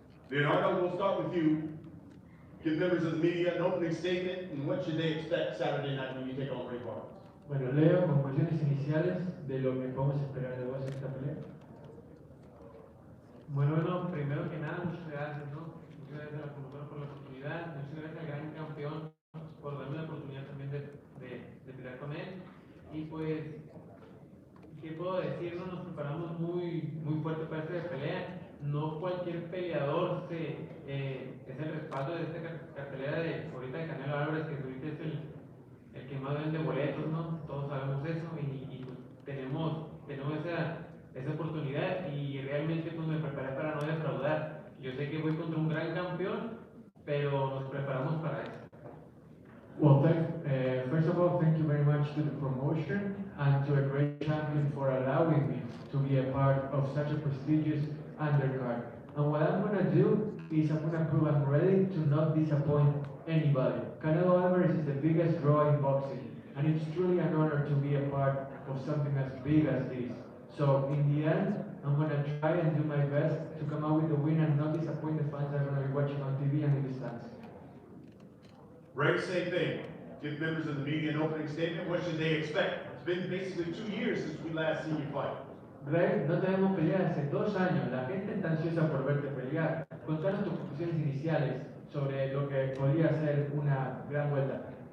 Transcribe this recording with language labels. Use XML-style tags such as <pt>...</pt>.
<en>Leonardo, we'll start with you. Give members of the media an opening statement, and what should they expect Saturday night when you take on Ray Vargas?</en> <es>Bueno, Leo, conclusiones iniciales de lo que podemos esperar de vos en esta pelea. Bueno, primero que nada, muchas gracias, ¿no? Muchas gracias a la promotora por la oportunidad, muchas gracias al gran campeón por darme la oportunidad también de pelear con él. Y pues, ¿qué puedo decir? No, nos preparamos muy fuerte para esta pelea. No cualquier peleador es el respaldo de esta cartelera de ahorita de Canelo Alvarez, que ahorita es el que más vende boletos, ¿no? Todos sabemos eso y pues tenemos tenemos esa oportunidad y realmente pues me preparé para no defraudar. Yo sé que voy contra un gran campeón, pero nos preparamos para eso.</es> <en>Well, first of all, thank you very much to the promotion and to a great champion for allowing me to be a part of such a prestigious undercard. And what I'm gonna do is I'm gonna prove I'm ready to not disappoint anybody. Canelo Alvarez is the biggest draw in boxing, and it's truly an honor to be a part of something as big as this. So in the end, I'm gonna try and do my best to come out with a win and not disappoint the fans that are gonna be watching on TV and in the stands. Ray, same thing. Give members of the media an opening statement. What should they expect? It's been basically 2 years since we last seen you fight.</en> <es>Ray, no te vemos pelear hace 2 años. La gente está ansiosa por verte pelear. Contanos tus conclusiones iniciales sobre lo que podría ser una gran vuelta.</es>